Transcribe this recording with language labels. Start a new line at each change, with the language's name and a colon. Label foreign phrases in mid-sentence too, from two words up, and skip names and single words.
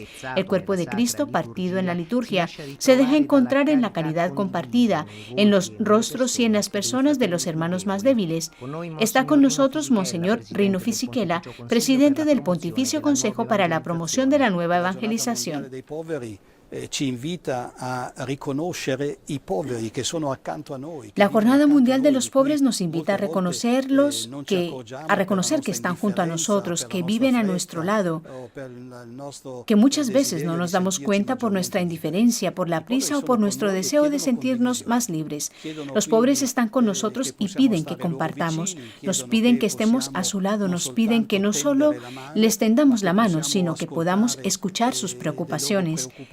Spanish: El cuerpo de Cristo, partido en la liturgia, se deja encontrar en la caridad compartida, en los rostros y en las personas de los hermanos más débiles. Está con nosotros Monseñor Rino Fisichella, presidente del Pontificio Consejo para la Promoción de la Nueva Evangelización.
Italian: Ci invita a riconoscere i poveri che sono accanto a noi.
Spanish: La Jornada Mundial de los Pobres nos invita a reconocerlos, a reconocer que están junto a nosotros, que viven a nuestro lado, que muchas veces no nos damos cuenta por nuestra indiferencia, por la prisa o por nuestro deseo de sentirnos más libres. Los pobres están con nosotros y piden que compartamos, nos piden que estemos a su lado, nos piden que no solo les tendamos la mano, sino que podamos escuchar sus preocupaciones.